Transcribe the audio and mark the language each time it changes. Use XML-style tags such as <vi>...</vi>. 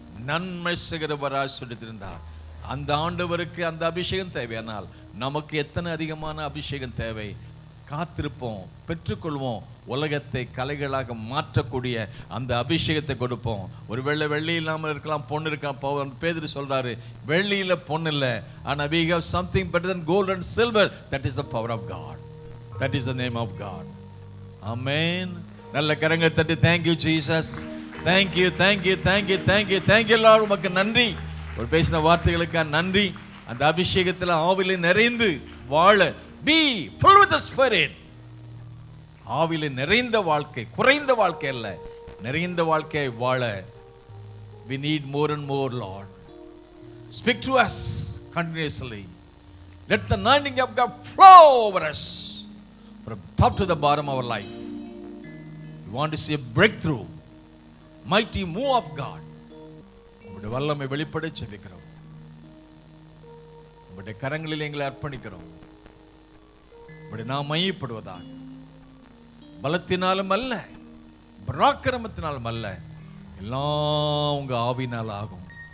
<ta>நன்மை செய்கிறவராய் சொல்லியிருந்தார். அந்த ஆண்டவருக்கு அந்த அபிஷேகம் தேவையானால் நமக்கு எத்தனை அதிகமான அபிஷேகம் தேவை. காத்திருப்போம், பெற்றுக்கொள்வோம். உலகத்தை கலைகளாக மாற்றக்கூடிய அந்த அபிஷேகத்தை கொடுப்போம். ஒருவேளை வெள்ளி இல்லாமல் இருக்கலாம், பொண்ணு இருக்கலாம். பேதுரு சொல்றாரு, வெள்ளியில பொண்ணு இல்லை, ஆனா</ta> <en>we have something better than gold and silver. That is the power of God. That is the name of God. Amen.</en> <ta>நல்ல கரங்களை தட்டி</ta> <en>thank you Jesus. Thank you, thank you, thank you, thank you, thank you Lord.</en> <ta>உமக்கு நன்றி. ஒரு பேசின வார்த்தைகளுக்கு நன்றி. அந்த அபிஷேகத்தில் ஆவிலே நிறைந்து வாழ,</ta> <en>be full with the spirit.</en> <ta>ஆவிலே நிறைந்த வாழ்க்கை, குறைந்த வாழ்க்கை அல்ல, நிறைந்த வாழ்க்கையை வாழ</ta> <en>we need more and more Lord. Speak to us continuously. Let the anointing of God flow over us from top to the bottom of our life. We want to see a breakthrough, mighty move of God.</en> <ta>உம்முடைய வல்லமை வெளிப்பட ஜெபிக்கிறோம். உம்முடைய கரங்களில் எங்களை அர்ப்பணிக்கிறோம். உம்முடைய நாம் மையப்படுவதாக, பலத்தினாலும் அல்ல, பராக்கிரமத்தினாலும் அல்ல, எல்லாம் உங்க ஆவினால் ஆகும்.</ta>